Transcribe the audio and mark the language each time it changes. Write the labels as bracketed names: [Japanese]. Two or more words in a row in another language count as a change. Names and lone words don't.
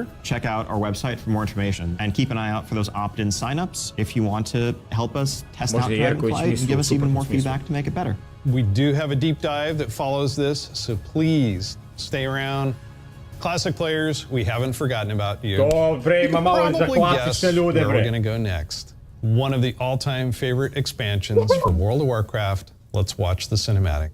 [English] Check out our website for more information and keep an eye out for those opt-in signups if you want to help us test out Dragonflight and give us even more feedback to make it better. We do have a deep dive that follows this, so please stay around. Classic players, we haven't forgotten about you. [Serbian] Dobre, ima malo za klasične ljude, bre. [English] Where we're going to go next. One of the all-time favorite expansions from World of Warcraft. Let's watch the cinematic.